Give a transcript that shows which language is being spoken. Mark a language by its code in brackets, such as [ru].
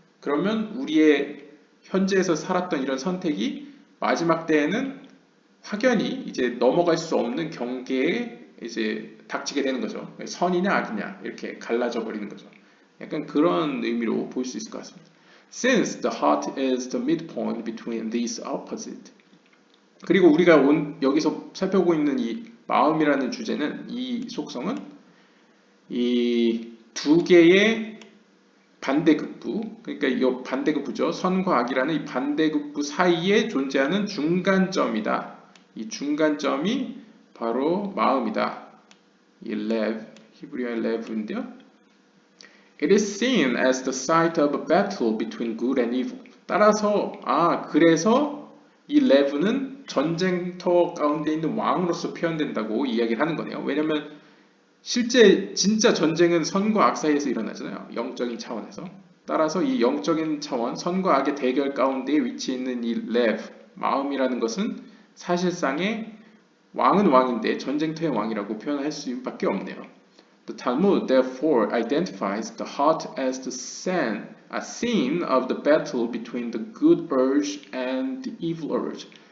[ko] 그러면 우리의 현재에서 살았던 이런 선택이 마지막 때에는 확연히 이제 넘어갈 수 없는 경계에 이제 닥치게 되는 거죠. 선이냐 악이냐 이렇게 갈라져 버리는 거죠. 약간 그런 의미로 볼 수 있을 것 같습니다. [en] Since the heart is the midpoint between these opposite. [ko] 그리고 우리가 여기서 살펴보고 있는 이 마음이라는 주제는 이 속성은 이 두 개의 반대급부, 그러니까 이 반대급부죠. 선과 악이라는 이 반대급부 사이에 존재하는 중간점이다. 이 중간점이 바로 마음이다. 이 lev, 히브리어의 lev인데요. [en] It is seen as the site of a battle between good and evil. [ko] 따라서 그래서 이 lev는 전쟁터 가운데 있는 왕으로서 표현된다고 이야기를 하는 거네요. 왜냐하면 실제 진짜 전쟁은 선과 악 사이에서 일어나잖아요. 영적인 차원에서. 따라서 이 영적인 차원, 선과 악의 대결 가운데 위치해 있는 이 lev, 마음이라는 것은 사실상의 왕은 왕인데 전쟁터의 왕이라고 표현할 수밖에 없네요. [en] The Talmud therefore identifies the heart as the scene of the battle between the good urge and the evil urge.